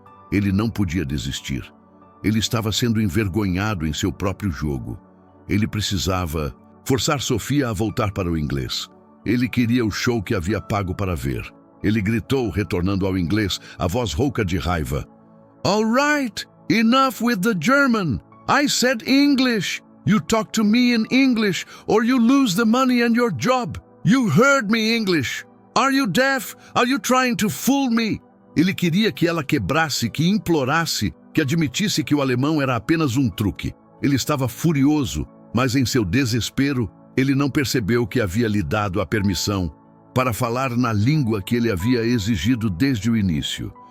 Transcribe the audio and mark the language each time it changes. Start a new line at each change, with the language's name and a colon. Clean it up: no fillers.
Portuguese: Ele não podia desistir. Ele estava sendo envergonhado em seu próprio jogo. Ele precisava forçar Sofia a voltar para o inglês. Ele queria o show que havia pago para ver. Ele gritou, retornando ao inglês, a voz rouca de raiva.
English: "All right! Enough with the German! I said English! You talk to me in English, or you lose the money and your job! You heard me, English! Are you deaf? Are you trying to fool me?"
Portuguese: Ele queria que ela quebrasse, que implorasse, que admitisse que o alemão era apenas um truque. Ele estava furioso, mas em seu desespero, ele não percebeu que havia lhe dado a permissão para falar na língua que ele havia exigido desde o início.